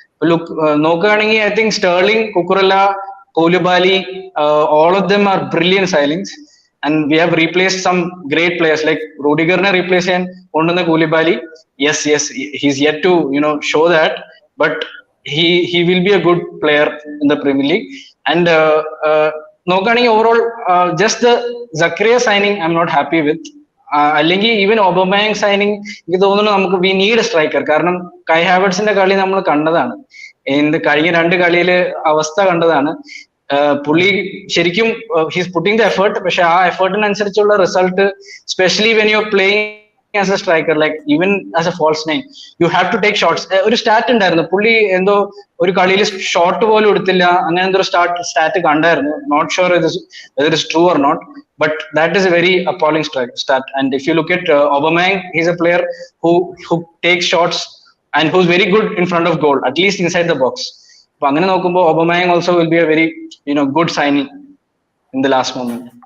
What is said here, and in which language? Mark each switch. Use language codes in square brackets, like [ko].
[en] Look, നോക്കുകയാണെങ്കിൽ I think Sterling, Cucurella, Koulibaly, all of them are brilliant signings, and we have replaced some great players like Rudigerne replace and Ondana Koulibaly. Yes, he's yet to, you know, show that, but he will be a good player in the Premier League. And നോക്കുകയാണെങ്കിൽ overall just the Zakaria signing I'm not happy with. അല്ലെങ്കിൽ even Aubameyang signing [ml] എനിക്ക് തോന്നുന്നു നമുക്ക് [en] We need striker. [ml] കാരണം കൈ ഹാവർട്സിന്റെ കളി നമ്മൾ കണ്ടതാണ്, കഴിഞ്ഞ 2 കളിയില് അവസ്ഥ കണ്ടതാണ്. പുള്ളി ശരിക്കും [en] he's putting the effort, [ml] പക്ഷെ ആ എഫേർട്ടിനനുസരിച്ചുള്ള [en] Result, specially when you are playing as a striker, like even as a false nine, you have to take shots. [ml] ഒരു സ്റ്റാറ്റ് ഉണ്ടായിരുന്നു പുള്ളി എന്തോ ഒരു കളിയിൽ ഷോട്ട് പോലും എടുത്തില്ല, അങ്ങനെ എന്തോ സ്റ്റാറ്റ് കണ്ടായിരുന്നു. [en] Not sure whether it is true or not, but that is a very appalling stat. And if you look at Aubameyang, he's a player who takes shots and who's very good in front of goal, at least inside the box. [ml] അപ്പൊ അങ്ങനെ നോക്കുമ്പോൾ [en] Aubameyang also will be a very good signing in the last moment.